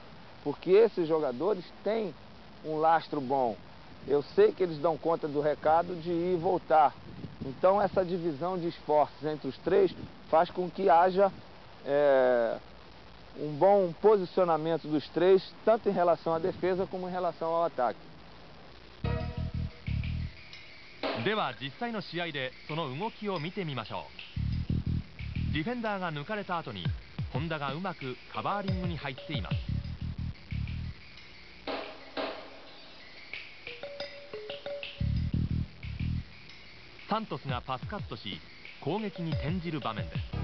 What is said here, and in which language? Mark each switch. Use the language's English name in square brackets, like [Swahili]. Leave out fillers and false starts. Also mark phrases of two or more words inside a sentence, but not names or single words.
[Portuguese] Porque esses jogadores têm um lastro bom. Eu sei que eles dão conta do recado de ir e voltar. Então essa divisão de esforços entre os três faz com que haja um bom posicionamento dos três, tanto em relação à defesa como em relação ao ataque. [Japanese] では実際の試合でその動きを見てみましょう。ディフェンダーが抜かれた後に本田がうまくカバーリングに入っています。サントスがパスカットし攻撃に転じる場面です。